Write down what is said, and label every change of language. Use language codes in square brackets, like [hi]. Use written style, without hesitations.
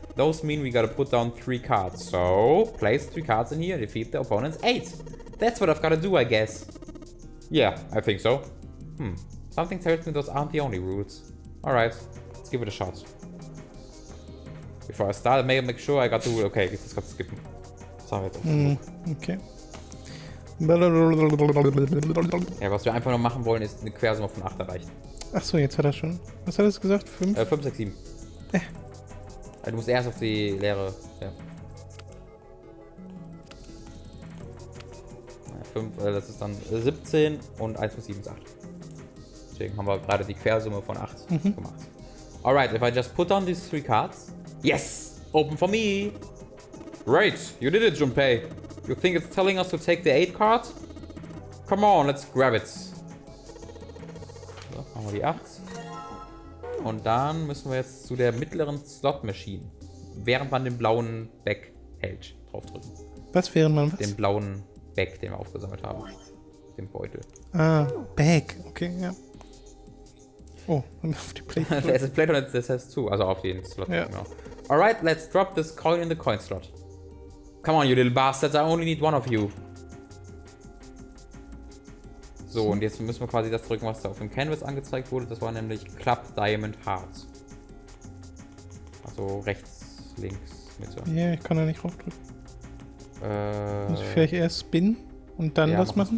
[en] Those mean we gotta put down 3 cards. So, place 3 cards in here and defeat the opponent's 8. That's what I've gotta do, I guess. Yeah, I think so. Something tells me those aren't the only rules. Alright, let's give it a shot. Before I start, make sure I got the rule. [de] Okay, jetzt kannst du skippen. Okay. Ja, was wir einfach nur machen wollen, ist eine Quersumme von 8 erreichen. Achso, jetzt hat er schon. Was hat er gesagt? 5? 5, 6, 7. Du musst erst auf die leere. Ja. 5, das ist dann 17 und 1 plus 7 ist 8. Deswegen haben wir gerade die Quersumme von 8 gemacht. [en] Alright, if I just put on these 3 cards. Yes! Open for me! Great! You did it, Junpei! You think it's telling us to take the 8 card? Come on, let's grab it. [de] So, machen wir die 8. Und dann müssen wir jetzt zu der mittleren Slot-Machine. Während man den blauen Back hält. Draufdrücken. Was während man was? Den blauen Back, den wir aufgesammelt haben. Den Beutel. Ah, Back. Okay, ja. Oh, und auf die Plate. Es ist Plate und das heißt zu. Also auf den Slot. Ja. Genau. [en] Alright, let's drop this coin in the coin slot. Come on, you little bastards. I only need one of you. [de] So, und jetzt müssen wir quasi das drücken, was da auf dem Canvas angezeigt wurde. Das war nämlich Club Diamond Hearts. Also rechts, links, Mitte. Ja, ich kann da nicht draufdrücken. Muss ich vielleicht erst spinnen und dann was machen?